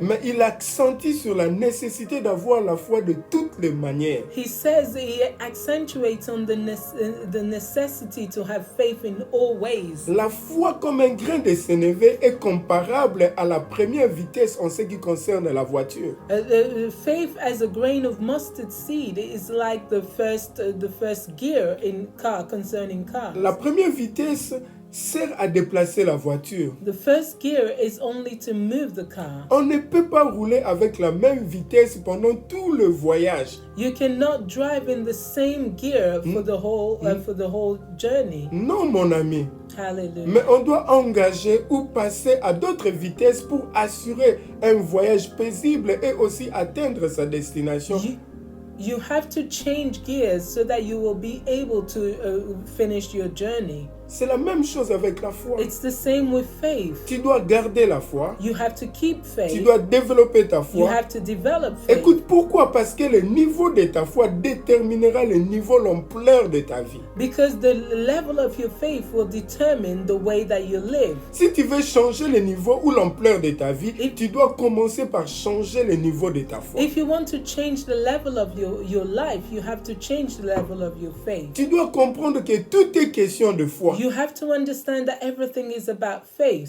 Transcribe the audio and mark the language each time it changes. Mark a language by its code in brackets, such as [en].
[fr] Mais il accentue sur la nécessité d'avoir la foi de toutes les manières. [en] He says he accentuates on the necessity to have faith in all ways. [fr] La foi comme un grain de sénévé est comparable à la première vitesse en ce qui concerne la voiture. [en] Faith as a grain of mustard seed is like the first gear in car concerning cars. [fr] La première vitesse sert à déplacer la voiture. [en] The first gear is only to move the car. [fr] On ne peut pas rouler avec la même vitesse pendant tout le voyage. [en] You cannot drive in the same gear for the whole journey. [fr] Non, mon ami. [en] Hallelujah. [fr] Mais on doit engager ou passer à d'autres vitesses pour assurer un voyage paisible et aussi atteindre sa destination. [en] You have to change gears so that you will be able to finish your journey. [fr] C'est la même chose avec la foi. [en] It's the same with faith. [fr] Tu dois garder la foi. [en] You have to keep [fr] Tu [en] faith. [fr] dois développer ta [en] You [fr] foi. [en] have to develop faith. [fr] Écoute, pourquoi? Parce que le niveau de ta foi déterminera le niveau, l'ampleur de ta vie. [en] Because the level of your faith will determine the way that you live. [fr] Si tu veux changer le niveau ou l'ampleur de ta vie, tu dois commencer par changer le niveau de ta foi. [en] If you want to change the level of your life, you have to change the level of your faith. [fr] Tu dois comprendre que tout est question de foi. [en] You have to understand that everything is about faith.